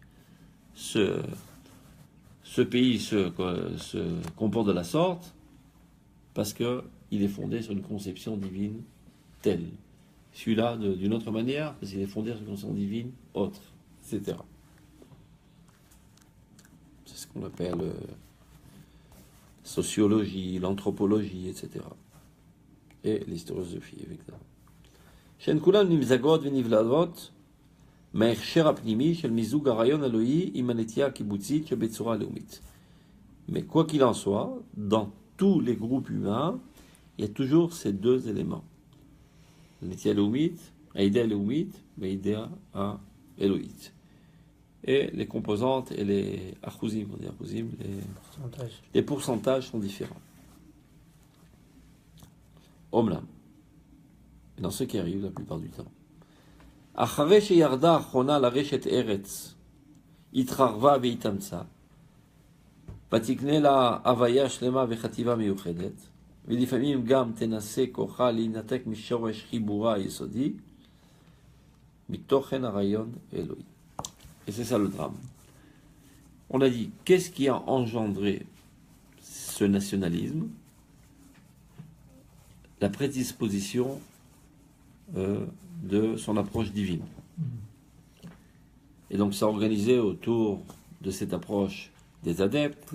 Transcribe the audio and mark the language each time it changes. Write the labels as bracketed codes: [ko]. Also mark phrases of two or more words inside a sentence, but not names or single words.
[fr] Ce pays se comporte de la sorte parce qu'il est fondé sur une conception divine telle. Celui-là, d'une autre manière, parce qu'il est fondé sur une conception divine autre, etc. C'est ce qu'on appelle sociologie, l'anthropologie, etc. Et l'historiosophie, évidemment. [he] שהן כולן נמזגות ונבלעות מההכשר הפנימי של מיזוג הרעיון אלוהי עם הנטייה הקיבוצית שבצורה לאומית. [fr] Mais quoi qu'il en soit, dans tous les groupes humains, il y a toujours ces deux éléments. L'idée élohite, l'idée élohite, l'idée élohite. Et les composantes et les achousim, on dit achousim, les pourcentages sont différents. Omlam. Et dans ce qui arrive la plupart du temps. [he] אחרי שירדה האחרונה לרשת ארץ, התחרבה והתאמצה. ותקנה לה הוויה שלמה וחטיבה מיוחדת, ולפעמים גם תנסה כוחה להינתק משורש חיבורה היסודי, מתוכן הרעיון האלוהי. [fr] Et c'est ça le drame. On a dit, qu'est-ce qui a engendré ce nationalisme? La prédisposition de son approche divine. Et donc, ça a organisé autour de cette approche des adeptes.